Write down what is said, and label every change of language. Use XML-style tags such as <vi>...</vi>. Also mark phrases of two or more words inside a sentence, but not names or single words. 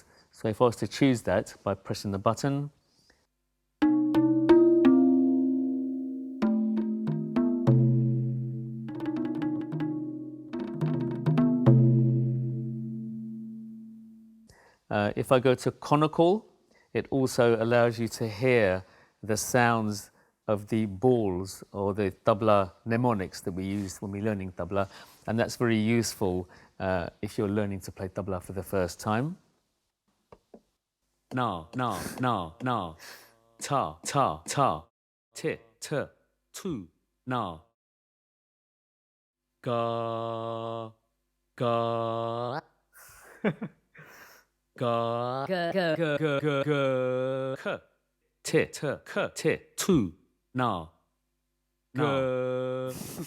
<en>So if I was to choose that by pressing the button, if I go to conical, it also allows you to hear the sounds of the balls or the tabla mnemonics that we use when we're learning tabla, and that's very useful if you're learning to play tabla for the first time. Na, na, na, na, ta, ta, ta, ti, t, tu, na, ga, ga, ga, ga, ga, ga, ga, ga, k, ti, t, k, ti, tu, na, ga.</en>